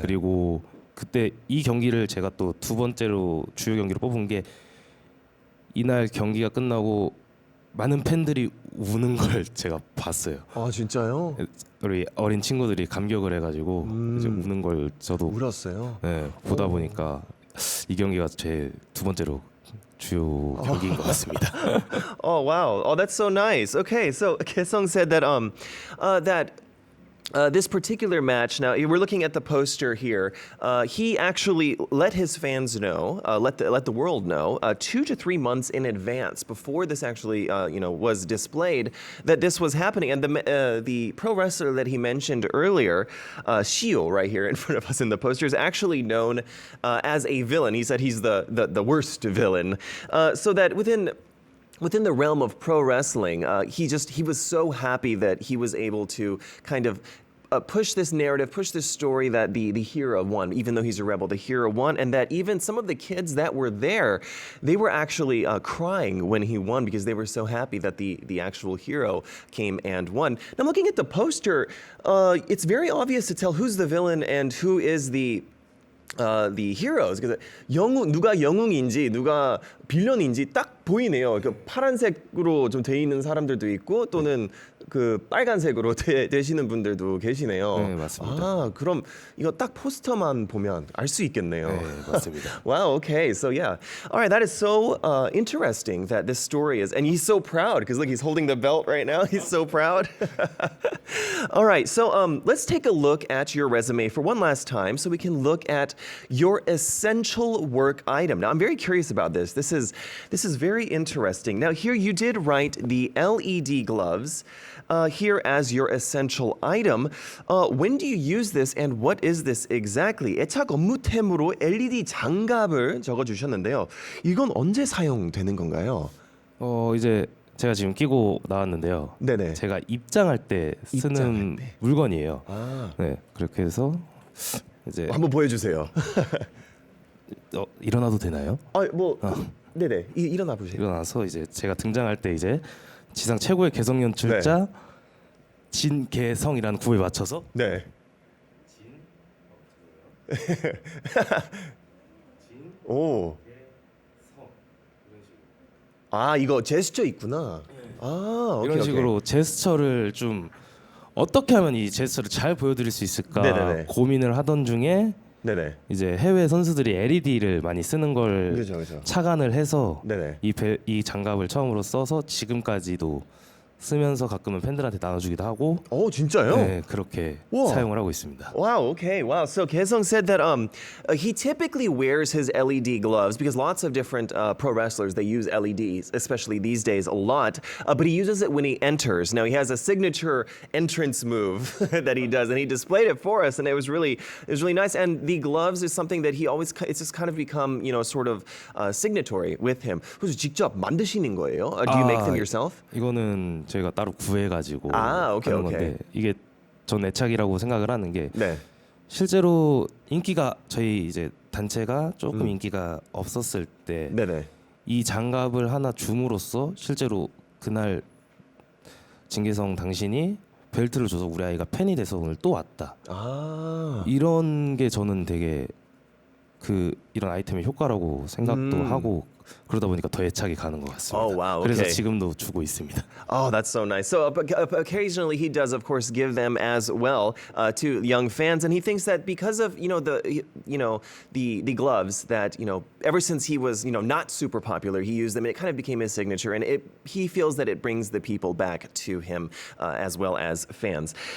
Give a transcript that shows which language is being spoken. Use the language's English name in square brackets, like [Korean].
[Korean] 그리고 그때 이 경기를 제가 또 두 번째로 주요 경기로 뽑은 게 이날 경기가 끝나고 많은 팬들이 우는 걸 제가 봤어요. 아 진짜요? 우리 어린 친구들이 감격을 해가지고 이제 우는 걸 저도 울었어요. 네, 보다 보니까 이 경기가 제 두 번째로 주요 경기인 것 같습니다. [English] Oh wow! Oh, that's so nice. Okay, so Kaesong said that this particular match. Now we're looking at the poster here. He actually let his fans know, let the world know, 2 to 3 months in advance before this actually was displayed that this was happening. And the pro wrestler that he mentioned earlier, Shio, right here in front of us in the poster, is actually known as a villain. He said he's the worst villain. So that within the realm of pro wrestling, he was so happy that he was able to kind of push this narrative, push this story that the hero won, even though he's a rebel, the hero won, and that even some of the kids that were there, they were actually crying when he won because they were so happy that the actual hero came and won. Now, I'm looking at the poster. It's very obvious to tell who's the villain and who is the heroes. [Korean] 그래서 누가 영웅인지 누가 빌런인지 딱 보이네요. 그 파란색으로 좀 돼 있는 사람들도 있고 또는 그 빨간색으로 되시는 분들도 계시네요. 네, 맞습니다. 아, 그럼 이거 딱 포스터만 보면 알 수 있겠네요. 네, 맞습니다. [English] Wow, okay. So yeah. All right, that is so interesting that this story is, and he's so proud because look, he's holding the belt right now. He's so proud. All right, so let's take a look at your resume for one last time so we can look at your essential work item. Now, I'm very curious about this. This is very interesting. Now, here you did write the LED gloves here as your essential item. When do you use this and what is this exactly? [Korean] 애착 업무템으로 LED 장갑을 적어주셨는데요. 이건 언제 사용되는 건가요? 이제 제가 지금 끼고 나왔는데요. 네네. 제가 입장할 때 쓰는 입장할 때. 물건이에요. 아, 네, 그렇게 해서 이제 한번 보여주세요. 일어나도 되나요? 뭐, 네네. 일어나 보세요. 일어나서 이제 제가 등장할 때 이제 지상 최고의 개성 연출자 진개성이라는 구호에 맞춰서 네. 오. 아, 이거 제스처 있구나. 아, 오케이, 이런 식으로 제스처를 좀 어떻게 하면 이 제스처를 잘 보여드릴 수 있을까 네네네. 고민을 하던 중에 네네. 이제 해외 선수들이 LED를 많이 쓰는 걸 그렇죠. 착안을 해서 네네. 이 장갑을 처음으로 써서 지금까지도 쓰면서 가끔은 팬들한테 나눠주기도 하고 진짜요? 네, 그렇게 우와. 사용을 하고 있습니다. [English] Wow, okay. Wow. So Kaesung said that he typically wears his LED gloves because lots of different pro wrestlers they use LEDs, especially these days a lot, but he uses it when he enters. Now he has a signature entrance move that he does and he displayed it for us and it was really nice and the gloves is something that he always it's just kind of become, sort of signatory with him. [Korean] 그래서 직접 만드시는 거예요? [English] Do you make them yourself? [Korean] 이거는 저희가 따로 구해가지고 [English] 오케이, [Korean] 하는 [English] 오케이. [Korean] 건데 이게 전 애착이라고 생각을 하는 게 네. 실제로 인기가 저희 이제 단체가 조금 인기가 없었을 때 네네. 이 장갑을 하나 줌으로써 실제로 그날 진계성 당신이 벨트를 줘서 우리 아이가 팬이 돼서 오늘 또 왔다. 아. 이런 게 저는 되게 이런 아이템의 효과라고 생각도 하고 그러다 보니까 더 애착이 가는 것 같습니다. [English] Oh, wow, [Korean] 그래서 [English] okay. [Korean] 지금도 주고 있습니다. [English] Oh, that's so nice. So occasionally he does, of course, give them as well to young fans, and he thinks that because of the gloves that ever since he was not super popular, he used them, and it kind of became his signature, and he feels that it brings the people back to him as well as fans.